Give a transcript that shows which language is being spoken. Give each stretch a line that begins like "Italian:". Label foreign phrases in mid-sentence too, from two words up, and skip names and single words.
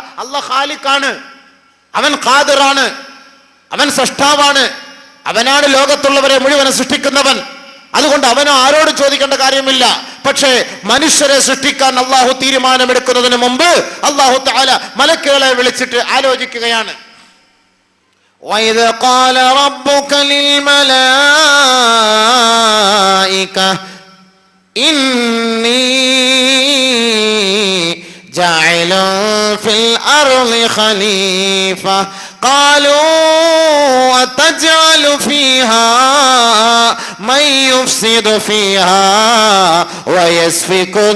Malayalam: അല്ലാഹ് ഖാലിഖാണ്, അവൻ ഖാദിറാണ്, അവൻ സൃഷ്ടാവാണ്, അവനാണ് ലോകത്തുള്ളവരെ മുഴുവൻ സൃഷ്ടിക്കുന്നവൻ. അതുകൊണ്ട് അവനോ ആരോട് ചോദിക്കേണ്ട കാര്യമില്ല. പക്ഷേ മനുഷ്യരെ സൃഷ്ടിക്കാൻ അല്ലാഹു തീരുമാനമെടുക്കുന്നതിന് മുമ്പ് അല്ലാഹു തആല മലക്കുകളെ വിളിച്ചിട്ട് ആലോചിക്കുകയാണ്.
Arabic: وَإِذْ قَالَ رَبُّكَ لِلْمَلَائِكَةِ إِنِّي جَاعِلٌ فِي الْأَرْضِ خَلِيفَةً قالوا أتجعل فيها من يفسد فيها ويسفك